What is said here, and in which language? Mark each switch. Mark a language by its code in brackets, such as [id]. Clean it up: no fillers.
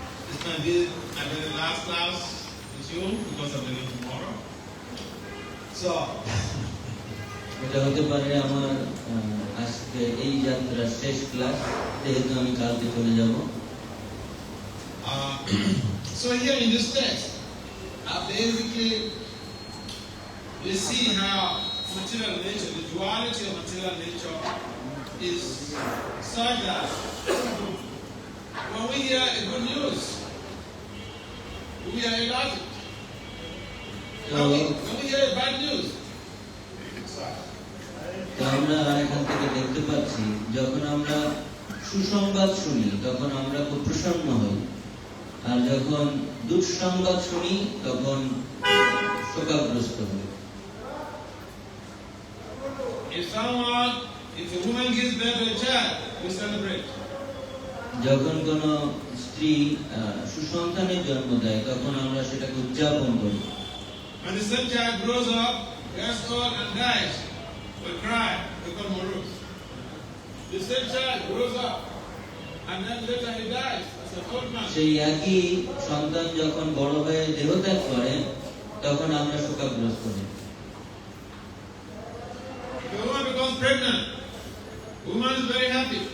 [en] it's going to be the last class with you because I'm leaving tomorrow. So, [bn] এটা হতে পারে আমার আজকে এই যাত্রার শেষ ক্লাস, যেহেতু আমি কালকে চলে যাব। [en] So here in this text, basically we see how material nature, the duality of material nature is such that when we hear a good news, we are elated. When we hear bad news, [bn] তো আমরা এখান থেকে দেখতে পাচ্ছি, যখন আমরা সুসংবাদ শুনি তখন আমরা খুব প্রসন্ন হই, আর যখন দুঃসংবাদ শুনি তখন শোকাগ্রস্ত হই। [en] If a woman gives birth to a child, we celebrate. [bn] যখন কোন স্ত্রী সুসন্তানের জন্ম দেয় তখন আমরা সেটাকে উদযাপন করি। [en] When the same child grows up, gets old and dies, we cry, become morose. The same child grows up and then later he dies as an old man. [bn] সেই একই সন্তান যখন বড় হয়ে দেহত্যাগ করে তখন আমরা শোকাগ্রস্ত হই। [en] If a woman becomes pregnant, the woman is very happy.